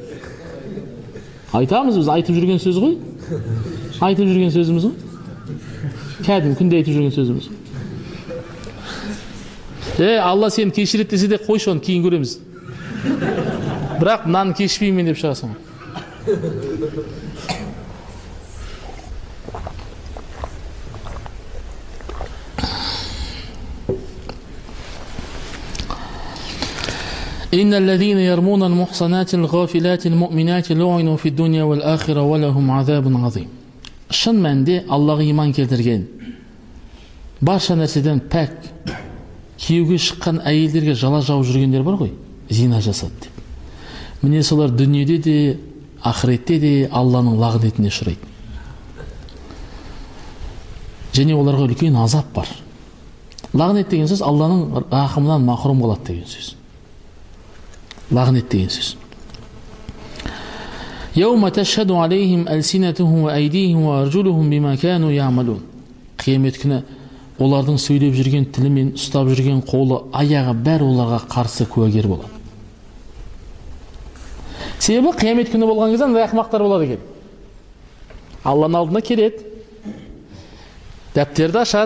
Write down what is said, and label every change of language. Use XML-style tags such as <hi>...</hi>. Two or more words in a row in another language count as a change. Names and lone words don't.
<kk>Айтамыз біз, айтып жүрген сөз ғой. Айтып жүрген сөзіміз ғой. Кәдім күнде айтып жүрген сөзіміз. Алла сені кешірет десе де қойшы, оны кейін көреміз. Бірақ мынаны кешпеймін деп шығасың.</kk> <ar>إن الذين يرمون المحصنات الغافلات المؤمنات لعنوا في الدنيا والآخرة ولهم عذاب عظيم.</ar> <kk>Шын мәнінде Аллаға иман келтірген, барша нәрседен пәк, күйеуге шыққан әйелдерге жала жауып жүргендер бар ғой, зина жасады деп. Міне солар дүниеде де, ақыретте де Алланың лағнетіне ұшырайды. Және оларға үлкен азап бар. Лағнет деген сөз Алланың рахымынан махрум болады деген сөз. Лағнет деген сөз.</kk> <ar>يوم تشهد عليهم ألسنتهم وأيديهم وأرجلهم بما كانوا يعملون.</ar> <kk>Қиямет күні олардың сөйлеп жүрген тілі мен ұстап жүрген қолы, аяғы бәрі оларға қарсы куәгер болады. Себебі қиямет күні болған кезде андай ақымақтар болады екен. Алланың алдына келеді, дәптерді ашады.</kk>